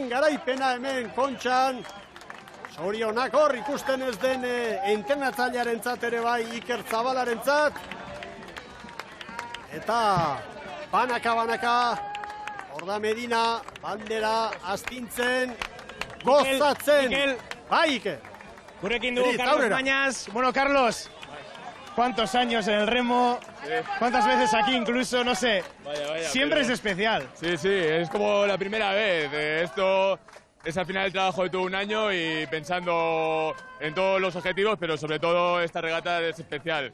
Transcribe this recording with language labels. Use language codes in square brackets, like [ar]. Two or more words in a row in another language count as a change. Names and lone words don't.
[eu] garaipena hemen Kontxan, zorionak hor ikusten ez den entrenatzailearentzat ere bai Iker Zabalarentzat, eta banaka, hor da Medina, bandera astintzen, gozatzen. Bai, Iker. Gurekin dugu Carlos Mañas. [es] Carlos, ¿cuántos años en el remo? ¿Cuántas veces aquí incluso, no sé? Siempre es especial. Sí, es como la primera vez. Esto es al final el trabajo de todo un año y pensando en todos los objetivos, pero sobre todo esta regata es especial.